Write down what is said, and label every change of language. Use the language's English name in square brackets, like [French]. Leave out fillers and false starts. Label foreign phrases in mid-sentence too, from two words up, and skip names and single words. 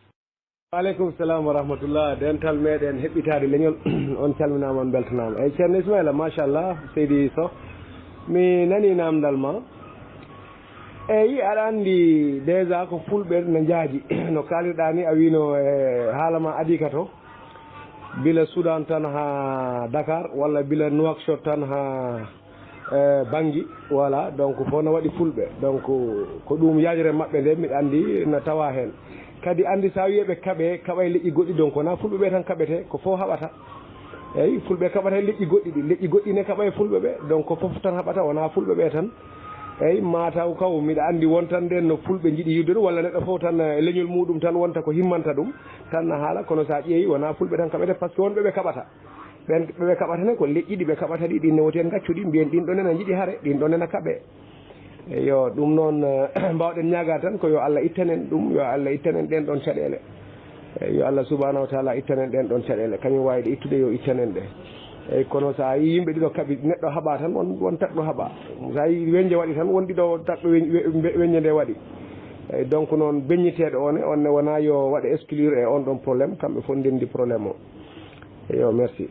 [Arabic] Waaleykum salam wa rahmatullah [Fula] dental meɗen heɓɓitade leñol on calminama on beltanama eyyi ceerno Ismaila machallah Seydi Sow mi nani namdal ma eyyi aɗa andi déjà ko fulɓe no jaaji no kalirɗa ni a wino e haalama adika to bila Soudan tan ha Dakar walla bila Nouakchott tan ha Bangui [French] voilà donc [Fula] fof no waɗi fulɓe donc ko ɗum yajere mabɓe nde mbiɗa andi no tawa hen kadi andi sa wiyeɓe kaɓay leƴƴi goɗɗi donc wona fulɓe ɓe tan kaɓete ko fof haɓata eyyi fulɓe kaɓata leƴƴi goɗɗi ɗi leƴƴi goɗɗi ne kaɓa e fulɓe ɓe donc ko fof tan haɓata wona fulɓe ɓe tan eyyi mataw kaw mbiɗa andi wontan nden no fulɓe jiiɗi yiwde walla neɗɗo fof tan leñol muɗum tan wonta ko himmanta ɗum tan haala kono sa ƴeewi wona fulɓe tan kaɓete [French] par ce [Fula] que wonɓe ɓe kaɓata ɓe kaɓata ne ko leƴƴi ɗi ɓe kaɓata ɗi ɗin newoten gaccuɗi mbiyen ɗin ɗon ena jiiɗi haare ɗin ɗon ena kaɓe yo ɗum noon mbawɗen ñaaga tan ko yo Allah ittanen ɗum yo Allah ittanen ɗen ɗon caɗele yo Allah [Arabic] subahanahu wa taala [Fula] ittanen ɗen ɗon caɗele kañum wawide ittude yo ittanen ɗe eyyi kono sa yi yimɓe ɗiɗo kaaɓi neɗɗo haaɓa tan won taɗɗo haaɓa sa yi weñje waɗi tan won ɗiɗo taɗɗo weññe nde waɗi eyyi donc noon beññiteɗo onne wona yo waɗa exclure e on ɗon probléme kamɓe fof ndendi probléme o yo merci